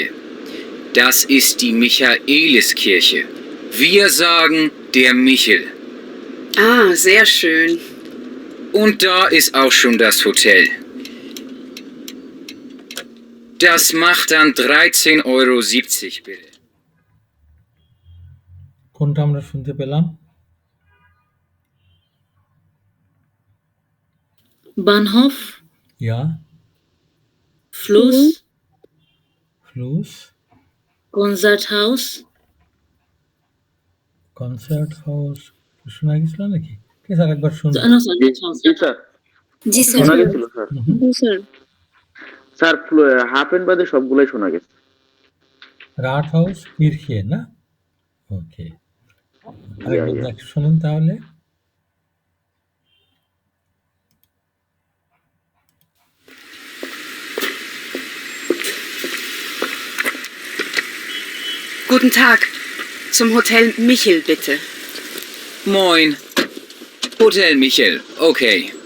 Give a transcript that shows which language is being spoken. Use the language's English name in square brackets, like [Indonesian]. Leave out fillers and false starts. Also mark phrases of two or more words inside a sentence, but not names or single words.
[German] Das ist die Michaeliskirche. Wir sagen der Michel. Ah, sehr schön. Und da ist auch schon das Hotel. Das macht dann 13,70 Euro bitte. [Bangla] কোনটা আমরা শুনতে পেলাম? Bahnhof, Ja, Fluss, Fluss, Konzerthaus, কনসার্ট হাউস শোনা গেছিল নাকি? ঠিক আছে, আরেকবার শুনি। [English] no, sorry, Konzerthaus. [Bangla] জি স্যার জি স্যার শোনা গেছিল স্যার। হুম, জি স্যার। স্যার হাফ এন্ড বাদে সবগুলাই শোনা গেছে। [German] Rathaus Kirche [Bangla] না? ওকে, আরেকবার yeah. দেখ শুনুন তাহলে। [German] Guten Tag. Zum Hotel Michel, bitte. Moin. Hotel Michel. Okay.